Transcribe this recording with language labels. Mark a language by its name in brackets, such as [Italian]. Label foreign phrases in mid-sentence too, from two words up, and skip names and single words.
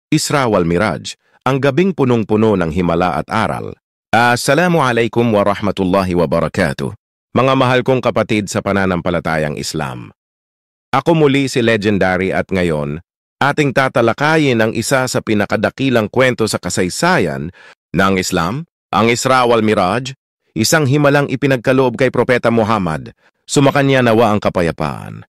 [Filipino] Isra wal Miraj, ang gabing punong-puno ng himala at aral. [Arabic] السلام عليكم ورحمة الله وبركاته. [Filipino] Mga mahal kong kapatid sa pananampalatayang Islam. Ako muli si Legendary at ngayon, ating tatalakayin ang isa sa pinakadakilang kwento sa kasaysayan ng Islam, ang Isra wal Miraj, isang himalang ipinagkaloob kay Propeta Muhammad, sumakanya nawa ang kapayapaan.